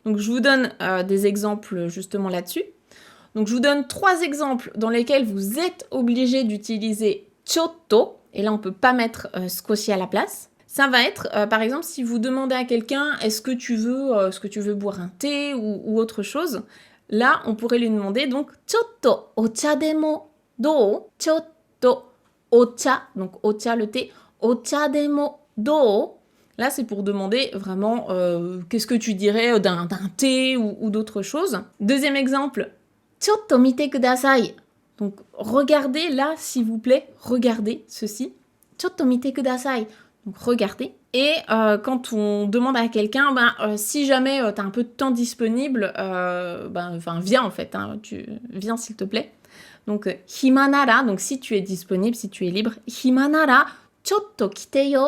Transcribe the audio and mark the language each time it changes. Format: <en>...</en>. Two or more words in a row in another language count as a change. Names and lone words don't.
<fr>Donc je vous donne des exemples justement là-dessus. Donc je vous donne 3 exemples dans lesquels vous êtes obligé d'utiliser chotto, et là on peut pas mettre skoshi à la place. Ça va être, par exemple, si vous demandez à quelqu'un est-ce que tu veux boire un thé ou autre chose, là on pourrait lui demander donc</fr> <ja>ちょっとお茶でもどう、ちょっとお茶,</ja> <fr>donc ocha le thé,</fr> <ja>お茶でもどう.</ja> <fr>Là c'est pour demander vraiment qu'est-ce que tu dirais d'un thé ou d'autre chose. Deuxième exemple,</fr> <ja>ちょっと見てください.</ja> <fr>Donc, regardez là, s'il vous plaît, regardez ceci.</fr> <ja>ちょっと見てください.</ja> <fr>Donc, regardez. Et quand on demande à quelqu'un, si jamais tu as un peu de temps disponible, viens en fait, hein, viens s'il te plaît. Donc, himanara, donc si tu es disponible, si tu es libre, himanara,</fr> <ja>ちょっと来てよ.</ja>